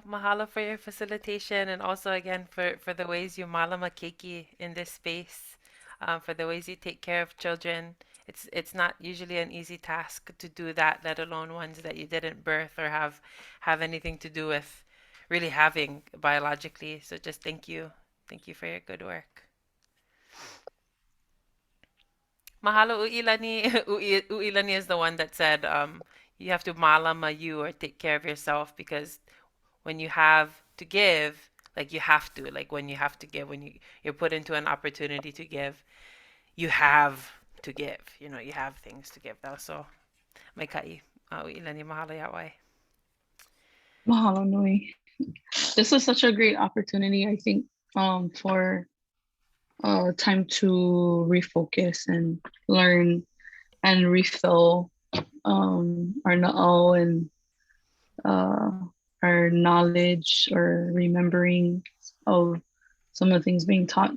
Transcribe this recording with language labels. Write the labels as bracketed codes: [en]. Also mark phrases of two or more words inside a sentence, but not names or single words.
[en] Mahalo for your facilitation and also again for the ways you [haw] malama keiki [en] in this space, for the ways you take care of children. It's not usually an easy task to do that, let alone ones that you didn't birth or have anything to do with really having biologically. So just thank you. Thank you for your good work. Mahalo Uilani. Uilani is the one that said you have to malama you or take care of yourself, because when you have to give, like you have to, like when you have to give, when you're put into an opportunity to give, you have to give. You know, you have things to give. [haw] So, may kai. Uilani mahalo yaʻoe. Mahalo nui. [en] This is such a great opportunity, I think, for time to refocus and learn and refill our na'au and our knowledge or remembering of some of the things being taught.